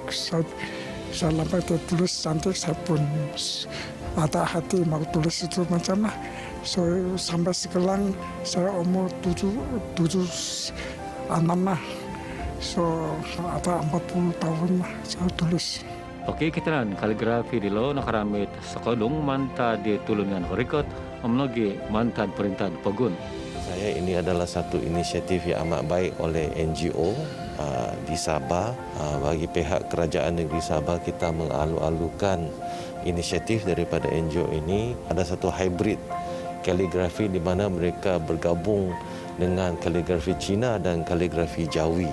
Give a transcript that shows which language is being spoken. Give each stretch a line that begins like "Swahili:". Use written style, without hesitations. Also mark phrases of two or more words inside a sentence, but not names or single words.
Malay: Saya lambat dia tulis cantik saya pun ada hati mau tulis itu macam lah. So sampai sekarang saya umur 76 lah. So ada 40 tahun lah saya tulis. Okey, kita kaligrafi di lo nakaramit sekodong manta di tulungan horikot memenuhi mantan perintahan Pogun. Saya ini adalah satu inisiatif yang amat baik oleh NGO di Sabah. Bagi pihak kerajaan negeri Sabah kita mengalu-alukan inisiatif daripada NGO ini. Ada satu hybrid kaligrafi di mana mereka bergabung dengan kaligrafi Cina dan kaligrafi Jawi.